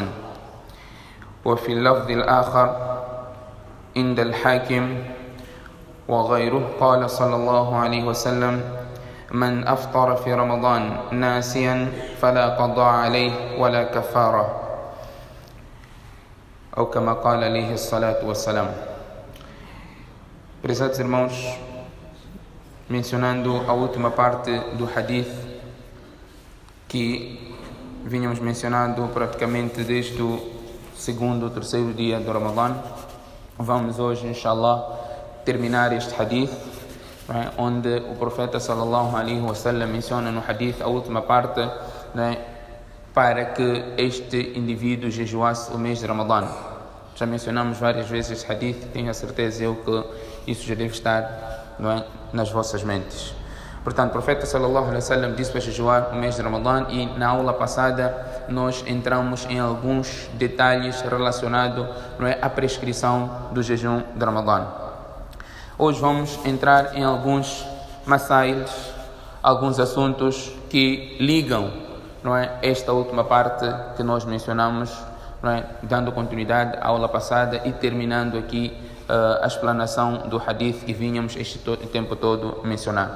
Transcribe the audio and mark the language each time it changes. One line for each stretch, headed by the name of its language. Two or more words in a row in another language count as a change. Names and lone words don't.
Arabic: وفي اللفظ الآخر عند الحاكم وغيره قال صلى الله عليه وسلم: من أفطر في رمضان ناسيا فلا قضاء عليه ولا كفارة، أو كما قال عليه الصلاة والسلام.
Portuguese: Prezados irmãos, mencionando a última parte do hadith que vínhamos mencionando praticamente desde o segundo ou terceiro dia do Ramadã, vamos hoje, inshallah, terminar este hadith, onde o profeta
Arabic: صلى الله عليه وسلم
Portuguese: menciona no hadith a última parte, para que este indivíduo jejuasse o mês de Ramadã. Já mencionamos várias vezes este hadith, tenho a certeza eu que isso já deve estar nas vossas mentes. Portanto, o profeta
Arabic: صلى الله عليه وسلم
Portuguese: disse para jejuar o mês de Ramadã, e na aula passada nós entramos em alguns detalhes relacionados à prescrição do jejum de Ramadã. Hoje vamos entrar em alguns masails, alguns assuntos que ligam esta última parte que nós mencionamos, dando continuidade à aula passada e terminando aqui a explanação do hadith que vínhamos este tempo todo mencionar.